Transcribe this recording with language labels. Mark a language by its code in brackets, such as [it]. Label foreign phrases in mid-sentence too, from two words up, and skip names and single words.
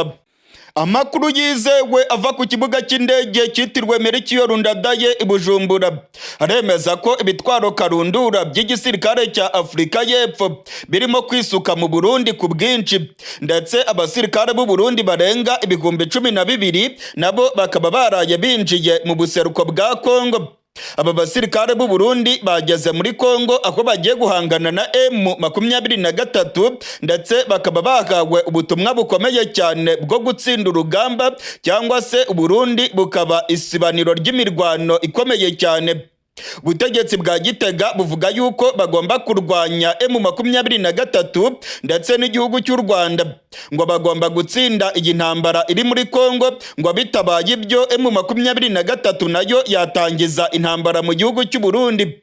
[rw] Amakuru yizewe ava ku kibuga cy'indege cyitiriwe Melchior Ndadaye i Bujumbura aremeza ko ibitwaro karundura by'igisirikare cya Afurika y'Epfo birimo kwisuka mu Burundi ku bwinshi, ndetse abasirikare b'u Burundi barenga 12,000 nabo bakaba baraye binjiye mu buseruko bwa Congo. Aba basirikare b'u Burundi bageze muri Congo aho bagiye guhangana na M23 ndetse bakaba bahawe ubutumwa bukomeye cyane bwo gutsinda urugamba cyangwa se u Burundi bukaba isibaniro ry'imirwano ikomeye cyane. ubutegetsi bwa Gitega buvuga yuko bagomba kurwanya M23 ndetse n'igihugu cy'u Rwanda, ngo bagomba gutsinda iyi ntambara iri muri Congo, ngo bitabaye ibyo M23 nayo yatangiza intambara mu gihugu cy'u Burundi.